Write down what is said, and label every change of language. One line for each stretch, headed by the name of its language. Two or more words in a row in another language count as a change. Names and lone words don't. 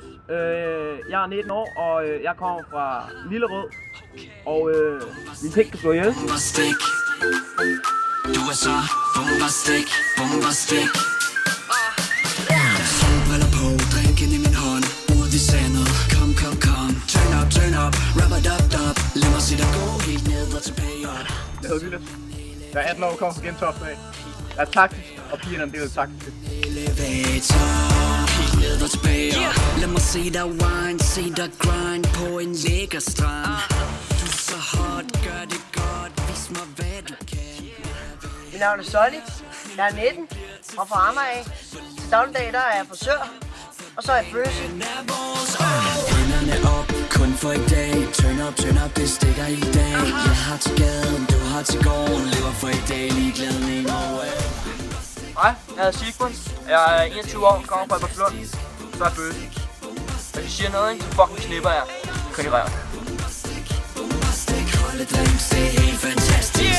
Danish: Jeg er 19 år, og jeg kommer fra Lillerød. Og min pik kan slå ihjel. Du er så bombastik. Solbriller på, drinken i min hånd. Ude i sandet, kom.
English: Turn up, rub-a-dub-dub.
Danish: Lad mig se dig gå helt ned og tilbage. Jeg hedder Lille. Jeg er 18 år og kommer fra Gentofte af. Jeg er taktisk, og pigerne er en del af taktisk. Elevator, helt ned og tilbage. Lad mig se dig wine, se dig grind på en lækker strand. Du er så hot, gør det godt, vis mig hvad du kan. Mit navn er Solly. Jeg er 19 og fra Amager. Til dagligdag der er jeg frisør, og så er jeg bøsse. Hænderne op, kun for i dag.
English: Turn up,
Danish: det stikker i dag. Jeg har til gaden, du har til gården. Lever for i dag, ligeglad med over. Hej, jeg hedder Sigmund. Jeg er 21 år, kommer fra Albertslund. Så er jeg bøsse. Hvis I siger noget, så fucking knipper jeg. Køn i røven. Det er helt fantastisk.